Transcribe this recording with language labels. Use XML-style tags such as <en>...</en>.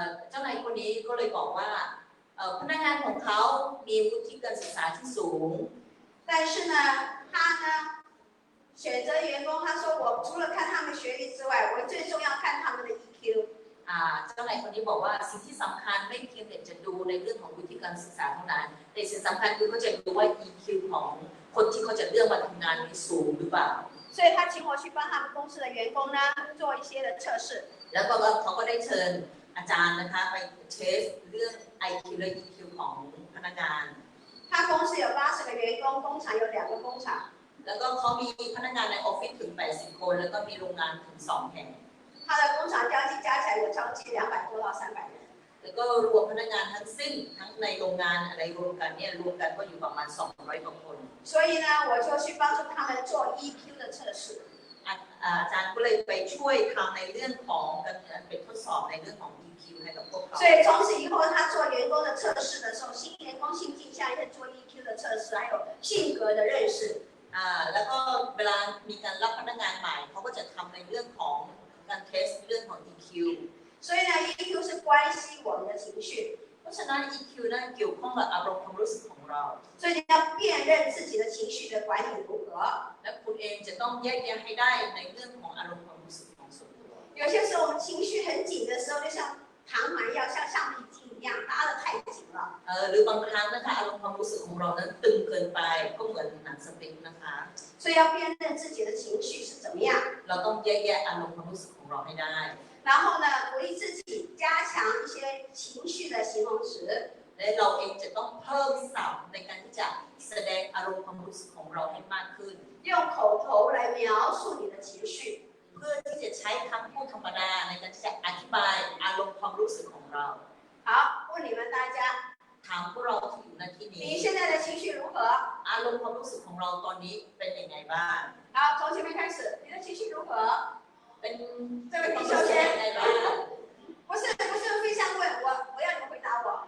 <th>เจ้านายคนนี้ก็เลยบอกว่าพนักงานของเขามีวุฒิการศึกษาที่สูง</th> <zh>但是呢他呢选择员工他说我除了看他们学历之外我最重要看他们的 EQ</zh> <th>เจ้านายคนนี้บอกว่าสิ่งที่สำคัญไม่เพียงแต่จะดูในเรื่องของวุฒิการศึกษาเท่านั้นแต่สิ่งสำคัญคือเขาจะดูว่า EQ ของคนที่เขาจะเลือกมาทำงานมีสูงหรือเปล่า</th> <zh>所以他请我去帮他们公司的员工呢做一些的测试</zh> <th>แล้วก็เขาก็ได้เชิญอาจารย์นะคะไปเทสเรื่อง IQ และ EQ ของพนักงาน</th> <zh>他公司有80个员工工厂有2个工厂</zh> <th>แล้วก็เขามีพนักงานในออฟฟิศถึง80คนแล้วก็มีโรงงานถึง2แห่ง</th> <zh>他的工厂加起来有超过200多到300人</zh> <th>แล้วก็รวมพนักงานทั้งสิ้นทั้งในโรงงานอะไรรวมกันเนี่ยรวมกันก็อยู่ประมาณ200กว่าคน</th> <zh>所以呢我就去帮助他们做 EQ 的测试</zh> <th>อาจารย์ก็เลยไปช่วยทำในเรื่องของการไปทดสอบในเรื่องของ EQ ให้กับพวกเขา</th> <zh>所以从此以后他做员工的测试的时候新员工新进下来做 EQ 的测试还有性格的认识</zh> <th>แล้วก็เวลามีการรับพนักงานใหม่เขาก็จะทำในเรื่องของการเทสเรื่องของ EQ</th> <zh>所以呢 EQ 是关系我们的情绪</zh> <th>เพราะฉะนั้น EQ นั้นเกี่ยวข้องกับอารมณ์ความรู้สึกของเรา</th> <zh>所以你要辨认自己的情绪的管理如何</zh> <th>และคุณเองจะต้องแยกแยะให้ได้ในเรื่องของอารมณ์ความรู้สึกของส่วนตัว</th> <zh>有些时候我们情绪很紧的时候就像糖丸要像橡皮筋一样拉得太紧了</zh> <th>หรือบางครั้งนะคะอารมณ์ความรู้สึกของเรานั้นตึงเกินไปก็เหมือนหนังสติ๊กนะคะ</th> <zh>所以要辨认自己的情绪是怎么样</zh> <th>เราต้องแยกแยะอารมณ์ความรู้สึกของเราให้ได้</th> <zh>然后呢鼓励自己加强一些情绪的形容词</zh> <th>และเราเองจะต้องเพิ่มศัพท์ในการที่จะแสดงอารมณ์ความรู้สึกของเราให้มากขึ้น</th> <zh>用口头来描述你的情绪</zh> <th>เพื่อที่จะใช้คำพูดธรรมดาในการที่จะอธิบายอารมณ์ความรู้สึกของเรา</th> <zh>好问你们大家</zh> <th>ถามพวกเราที่อยู่ในที่นี้</th> <zh>你现在的情绪如何</zh> <th>อารมณ์ความรู้สึกของเราตอนนี้เป็นยังไงบ้าง</th> <zh>好从前面开始你的情绪如何</zh> <th>เป็น</th> <zh>这位弟兄先不是非常问我要你们回答我</zh>